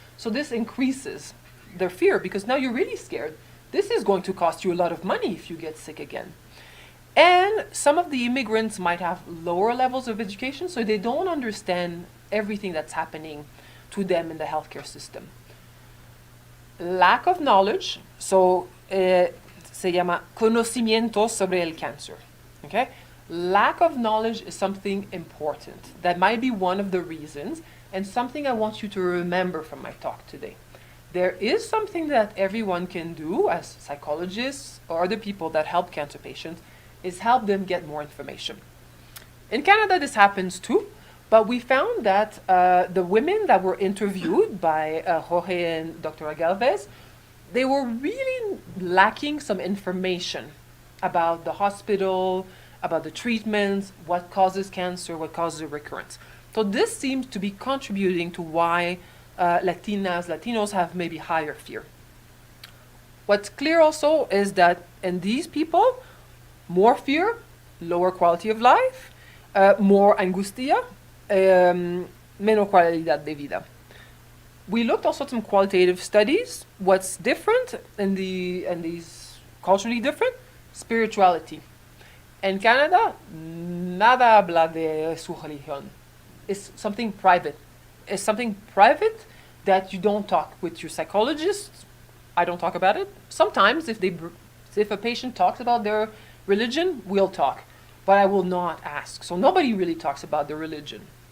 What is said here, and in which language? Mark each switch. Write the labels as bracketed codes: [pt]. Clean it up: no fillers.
[en] So this increases their fear because now you're really scared. This is going to cost you a lot of money if you get sick again. And some of the immigrants might have lower levels of education, so they don't understand everything that's happening to them in the healthcare system. Lack of knowledge, so [es] se llama conocimiento sobre el cáncer. [en] Okay? Lack of knowledge is something important. That might be one of the reasons, and something I want you to remember from my talk today. There is something that everyone can do as psychologists or other people that help cancer patients, is help them get more information. In Canada, this happens too, but we found that the women that were interviewed by Jorge and Dr. Galvez, they were really lacking some information about the hospital about the treatments, what causes cancer, what causes recurrence. So this seems to be contributing to why Latinos have maybe higher fear. What's clear also is that in these people, more fear, lower quality of life, more [es] angustia, menor calidad de vida. [en] We looked also at some qualitative studies. What's different in these culturally different? Spirituality. In Canada, [es] nada habla de su religión. [en] It's something private. It's something private that you don't talk with your psychologist. I don't talk about it. Sometimes if a patient talks about their religion, we'll talk. But I will not ask. So nobody really talks about their religion.